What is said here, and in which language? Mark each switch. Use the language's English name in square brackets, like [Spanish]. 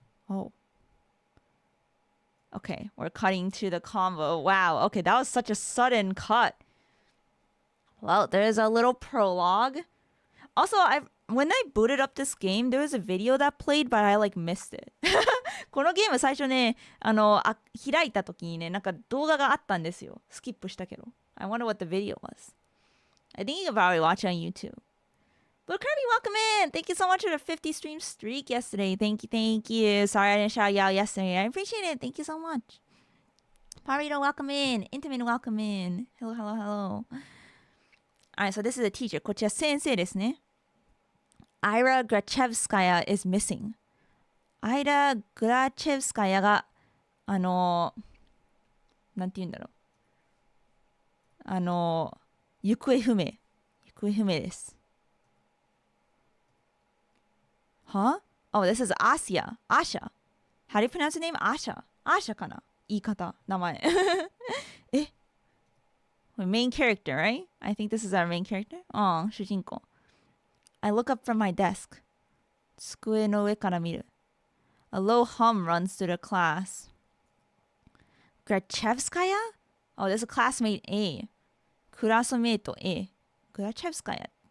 [English] Oh. Okay, we're cutting to the combo. Wow, okay, that was such a sudden cut. Well, there's a little prologue. Also, when I booted up this game, there was a video that played, but I like missed it. [Japanese] このゲーム最初ね、開いた時にね、なんか動画があったんですよ。スキップしたけど。 [English] I wonder what the video was. I think you can probably watch it on YouTube. But Kirby, welcome in. Thank you so much for the 50 stream streak yesterday. Thank you. Sorry I didn't shout you out yesterday. I appreciate it. Thank you so much. Parito, welcome in. Intimate, welcome in. Hello. Alright, so this is a teacher. [Japanese] こちら先生ですね。 [English] Ira Grachevskaya is missing. [Japanese] Ira Grachevskaya が、なんて言うんだろう。行方不明です。 [English] Huh? Oh, this is Asya. Asha. How do you pronounce the name? Asha. [Japanese] Asha かな言い方、名前。 [English] えMain character, right? I think this is our main character. [Japanese] 主人公。 [English] I look up from my desk. [Japanese] 机の上から見る。 [English] A low hum runs through the class. Grachevskaya? Oh, this is classmate A. [Japanese] クラスメイト A. [English] Grachevskaya.